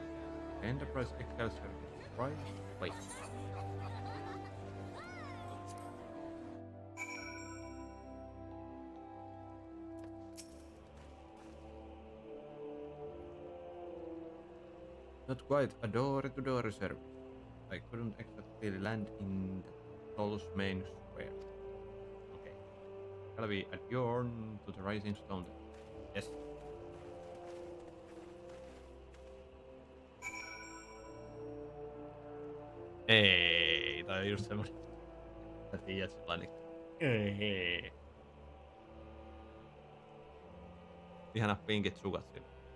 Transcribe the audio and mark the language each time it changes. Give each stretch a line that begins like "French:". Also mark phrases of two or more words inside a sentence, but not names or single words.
English: Enterprise Excelsior is right place. Not quite a door-to-door service. I couldn't exactly land in the Toll's main square. Okay. Shall we adjourn to the Rising Stone? Yes.
Finnish: Ei, tää on just semmonen. Sä tiedät sellainen. Ei. Ihanat pinkit sukat siinä.